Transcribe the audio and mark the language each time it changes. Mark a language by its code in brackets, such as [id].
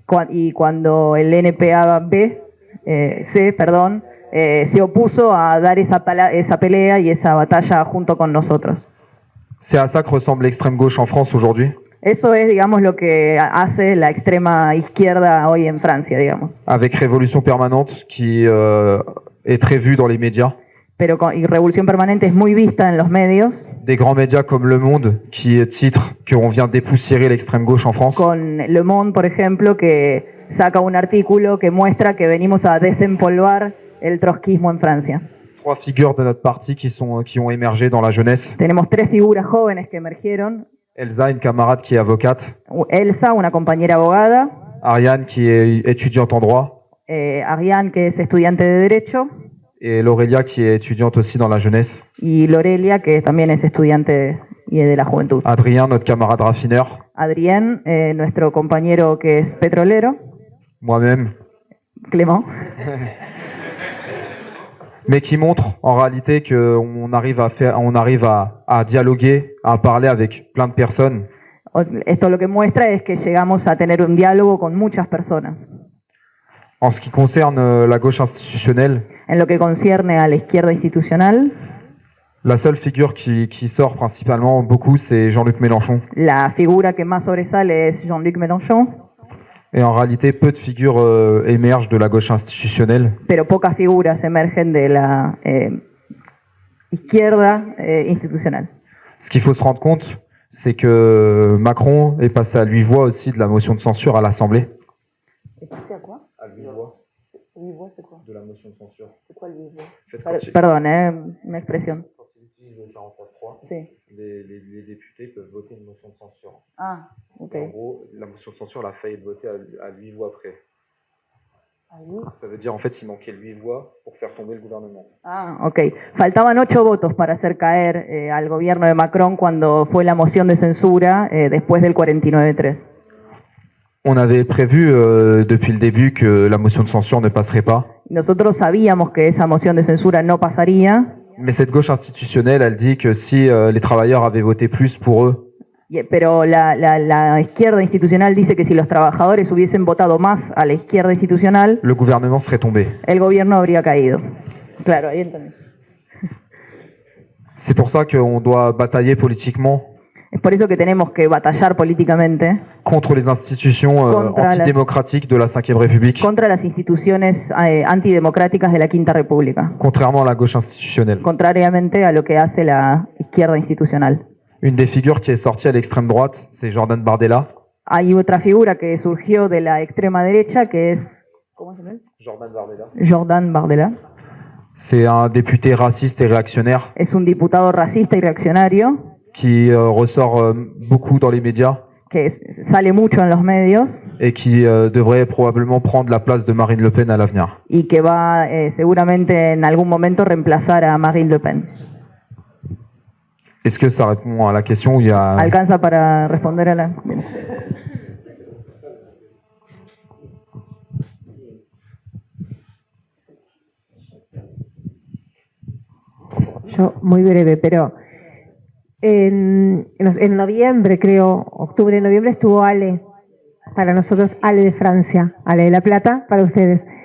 [es] Y cuando el NPA-B, se opuso a dar esa pelea y esa batalla junto con nosotros. [fr] C'est à ça que ressemble l'extrême gauche en France aujourd'hui. [es] Eso es, digamos, lo que hace la extrema izquierda hoy en Francia, digamos. [fr] avec Révolution Permanente qui est très vue dans les médias. [es] Pero y Revolución Permanente es muy vista en los medios, [fr] Des grands médias comme Le Monde qui titrent qu'on vient dépoussiérer l'extrême gauche en France. [es] con Le Monde, por ejemplo, que saca un artículo que muestra que venimos a desempolvar el trotskismo en Francia. [fr] 3 figures de notre parti qui ont émergé dans la jeunesse. [es] Tenemos 3 figuras jóvenes que emergieron. [fr] Elsa, une camarade qui est avocate. [es] Elsa, una compañera abogada. [fr] Ariane, qui est étudiante en droit. [es] Ariane, que es estudiante de Derecho. [fr] Et Laurelia, qui est étudiante aussi dans la jeunesse. [es] Y Lorelia, que también es estudiante y de la juventud. [fr] Adrien, notre camarade raffineur. [es] Adrien, nuestro compañero que es petrolero. [fr] Moi-même. Clément. Mais qui montre en réalité qu'on arrive à dialoguer, à parler avec plein de personnes. [es] Esto lo que muestra es que llegamos a tener un diálogo con muchas personas. [fr] En ce qui concerne la gauche institutionnelle, [es] En lo que concierne a la izquierda institucional, [fr] la seule figure qui sort principalement beaucoup, c'est Jean-Luc Mélenchon. [es] la figura que más sobresale es Jean-Luc Mélenchon, [fr] Et en réalité, peu de figures émergent de la gauche institutionnelle. [es] pero pocas figuras emergen de la izquierda institucional. [fr] Ce qu'il faut se rendre compte, c'est que Macron est passé à 8 voix aussi de la motion de censure à l'Assemblée. ¿Es passé a quoi? À 8 voix 8 voix, c'est quoi? de la motion de censure. C'est quoi le 8 voix? En fait, quand [es] Perdón, una expresión. [fr] il utilise le 49.3, [es] Sí. [fr] les députés peuvent voter une motion de censure. Ah, ok. En gros, la motion de censure, elle a failli être votée à 8 voix près. Ça veut dire, en fait, il manquait 8 voix pour faire tomber le gouvernement. Ah, ok. [es] Faltaban 8 votos para hacer caer al gobierno de Macron cuando fue la moción de censura después del 49-3. [fr] On avait prévu depuis le début que la motion de censure ne passerait pas. [es] Nosotros sabíamos que esa moción de censura no pasaría, [fr] Mais cette gauche institutionnelle, elle dit que si les travailleurs avaient voté plus pour eux, [es] pero la izquierda institucional dice que si los trabajadores hubiesen votado más a la izquierda institucional, [fr] le gouvernement serait tombé. [es] el gobierno habría caído. Claro, ahí entendés. [fr] C'est pour ça qu'on doit batailler politiquement [es] Es por eso que tenemos que batallar políticamente [fr] contre les institutions [es] Contra [fr] antidémocratiques de la Ve République, [es] contra las instituciones antidemocráticas de la Quinta República, [fr] contrairement à la gauche institutionnelle. [es] contrariamente a lo que hace la izquierda institucional. [fr] Une des figures qui est sortie à l'extrême droite, c'est Jordan Bardella. [es] Hay otra figura que surgió de la extrema derecha que es ¿cómo se llama? Jordan Bardella. Jordan Bardella. [fr] C'est un député raciste et réactionnaire [es] Es un diputado racista y reaccionario [fr] qui ressort beaucoup dans les médias [es] que sale mucho en los medios [fr] et qui devrait probablement prendre la place de Marine Le Pen à l'avenir. [es] y que va seguramente en algún momento reemplazar a Marine Le Pen. [fr] Est-ce que ça répond à la question où il y a... [es] ¿Alcanza para responder a la...? Bien. Yo, muy breve, pero en noviembre, creo, octubre, noviembre, estuvo Ale, para nosotros Ale de Francia, Ale de La Plata, para ustedes.